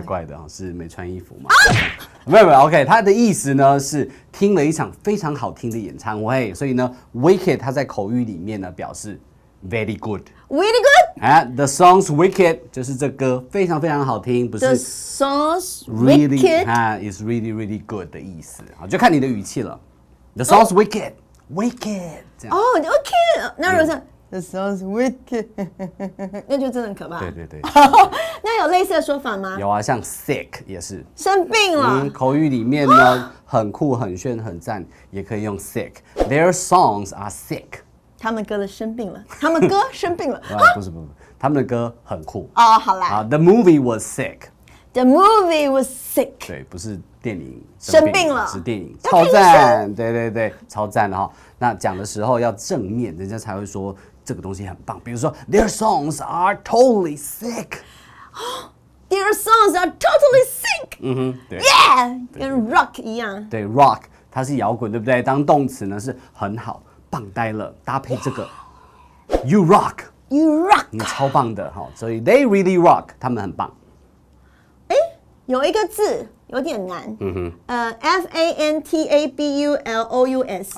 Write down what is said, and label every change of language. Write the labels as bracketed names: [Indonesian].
[Chinese] 怪怪的啊，是没穿衣服吗？没有 ，OK， 他的意思呢是听了一场非常好听的演唱会，所以呢 ，Wicked 它在口语里面呢表示 [English] very good。 [Chinese] Really [English] good？ The song's wicked [Chinese] 就是这歌非常非常好听，不是 [English] The song's really wicked is really good [Chinese] 的意思啊，就看你的语气了。 [English] The song's wicked [Chinese] 这样。哦 ，OK， 那如果是 [English] The song's wicked， [Chinese] 那就真的很可怕。对。那有类似的说法吗？有啊，像 sick 也是生病了。口语里面呢很酷、很炫、很赞，也可以用 sick。 [English] Their songs are sick。 [Chinese] 他们歌的生病了，他们歌生病了。不是，他们的歌很酷。哦，好啦。 [English] The movie was sick. The movie was sick. [Chinese] 对，不是电影生病了，是电影超赞。对，超赞的哈。那讲的时候要正面，人家才会说这个东西很棒。比如说 [English] ，Their songs are totally sick. Their songs are totally sick. [Chinese] 对，Yeah， 跟 rock 一样。对 ，rock 它是摇滚，对不对？当动词呢是很好。棒呆了，搭配这个 ， [English] You rock， You rock， [Chinese] 你超棒的哈，所以 [English] They really rock， [Chinese] 他们很棒。有一个字有点难，Fantabulous。